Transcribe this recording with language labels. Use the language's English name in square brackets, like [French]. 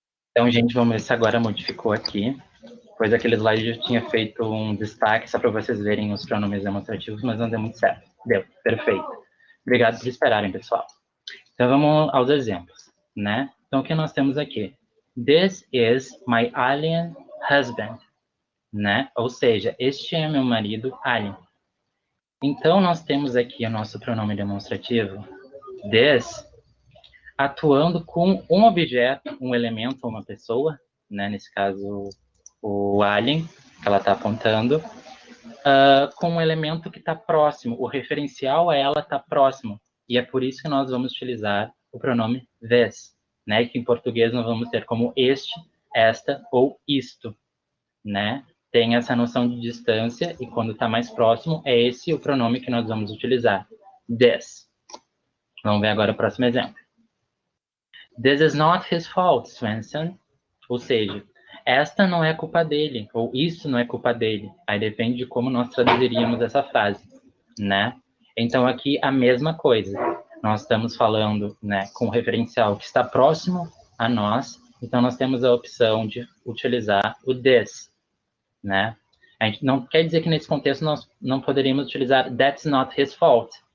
[Portuguese] Então, gente, vamos ver se agora modificou aqui. Pois aquele slide eu tinha feito um destaque só para vocês verem os pronomes demonstrativos, mas não deu muito certo. Deu, perfeito. Obrigado por esperarem, pessoal. Então, vamos aos exemplos, né? Então, o que nós temos aqui? [English] This is my alien husband, né? [Portuguese] Ou seja, este é meu marido alien. Então, nós temos aqui o nosso pronome demonstrativo, this, atuando com um objeto, um elemento ou uma pessoa, né? Nesse caso, o alien, que ela está apontando, com um elemento que está próximo. O referencial a ela está próximo. E é por isso que nós vamos utilizar o pronome this, né? Que em português nós vamos ter como este, esta ou isto, né? Tem essa noção de distância e quando está mais próximo, é esse o pronome que nós vamos utilizar. This. Vamos ver agora o próximo exemplo. [English] This is not his fault, Swenson. [Portuguese] Ou seja, esta não é culpa dele, ou isso não é culpa dele. Aí depende de como nós traduziríamos essa frase, né? Então, aqui a mesma coisa. Nós estamos falando, né, com o referencial que está próximo a nós, então nós temos a opção de utilizar o this, né? A gente não quer dizer que nesse contexto nós não poderíamos utilizar [English] that's not his fault,